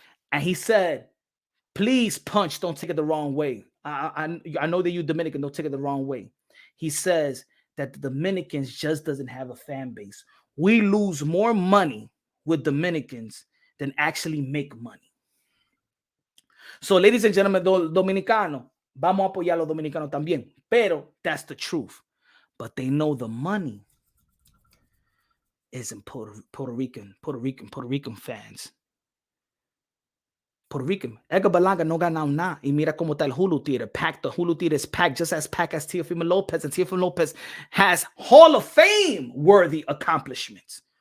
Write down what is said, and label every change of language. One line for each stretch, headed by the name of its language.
English: And he said, please, Punch, don't take it the wrong way. I know that you Dominican, don't take it the wrong way. He says that the Dominicans just doesn't have a fan base. We lose more money with Dominicans than actually make money. So, ladies and gentlemen,
Spanish: Dominicano, vamos a apoyar a los dominicanos también. Pero
English: that's the truth. But they know the money is in Puerto Rican fans. Puerto Rican.
Spanish: Edgar Berlanga no ganado nada. Y mira cómo está el Hulu Theater.
English: Packed. The Hulu Theater is packed, just as packed as Teofimo Lopez. And Teofimo Lopez has Hall of Fame worthy accomplishments.